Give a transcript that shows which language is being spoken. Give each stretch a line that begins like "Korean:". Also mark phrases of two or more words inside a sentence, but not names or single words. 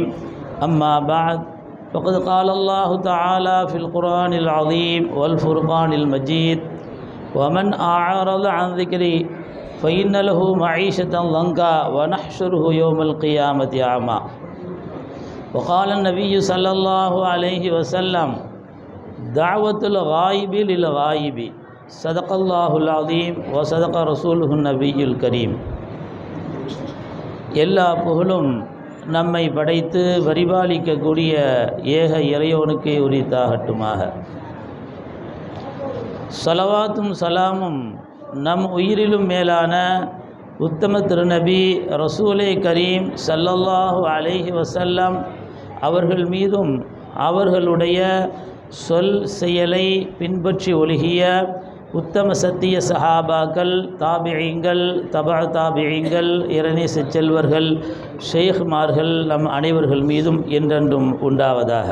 Arabic: أما بعد فقد قال الله تعالى في القرآن العظيم والفرقان المجيد: ومن أعرض عن ذكري فإن له معيشة ضنكا ونحشره يوم القيامة أعمى. وقال النبي صلى الله عليه وسلم: دعوة الغائب للغائب. صدق الله العظيم وصدق رسوله النبي الكريم.
Tamil: எல்லா புகழும் நம்மை படைத்து பரிபாலிக்கக்கூடிய ஏக இறைவனுக்கே உரித்தாகட்டுமாக. ஸலவாத்தும் சலாமும் நம் உயிரிலும் மேலான உத்தம திருநபி
Arabic: رسول كريم صلى الله عليه وسلم
Tamil: அவர்கள் மீதும் அவர்களுடைய சொல் செயலை பின்பற்றி ஒழுகிய உத்தம சத்திய சஹாபாக்கள், தாபிஈங்கள், தபா தாபிஈங்கள், இறைநேச செல்வர்கள், ஷேக்மார்கள் நம் அனைவர்கள் மீதும் என்றென்றும் உண்டாவதாக.